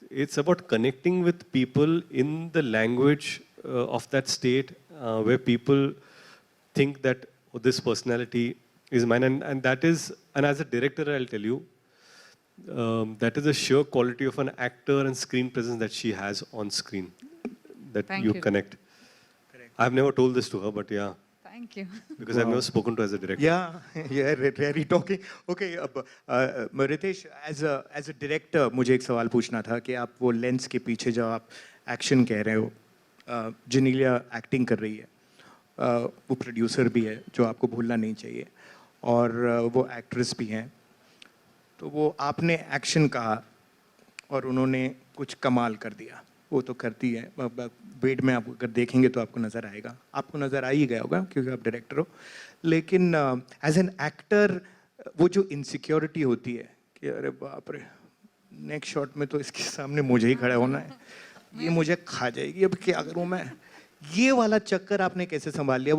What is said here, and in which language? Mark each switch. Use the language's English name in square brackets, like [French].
[English] It's about connecting with people in the language of that state where people think that this personality is mine, and that is, and as a director I'll tell you, that is a sheer quality of an actor and screen presence that she has on screen, that Thank you you. connect. Correct. I've never told this to her, but yeah, Thank you. because I've never spoken to her as a director. Yeah, really talking. Okay, Riteish, as a director, [Hindi] मुझे एक सवाल पूछना था कि आप वो lens के पीछे जब आप एक्शन कह रहे हो, Genelia एक्टिंग कर रही है, वो प्रोड्यूसर भी है जो आपको भूलना नहीं चाहिए, और वो एक्ट्रेस भी हैं, तो वो आपने एक्शन कहा और उन्होंने कुछ कमाल कर दिया. वो तो करती है, वेड में आप अगर देखेंगे तो आपको नज़र आएगा, आपको नज़र आ ही गया होगा क्योंकि आप डायरेक्टर हो. लेकिन [English] as an actor [Hindi] वो जो इनसिक्योरिटी होती है कि अरे बाप रे, नेक्स्ट शॉट में तो इसके सामने मुझे ही खड़ा होना है, ये मुझे खा जाएगी, अब क्या करूँ मैं, ये वाला चक्कर आपने कैसे संभाल लिया?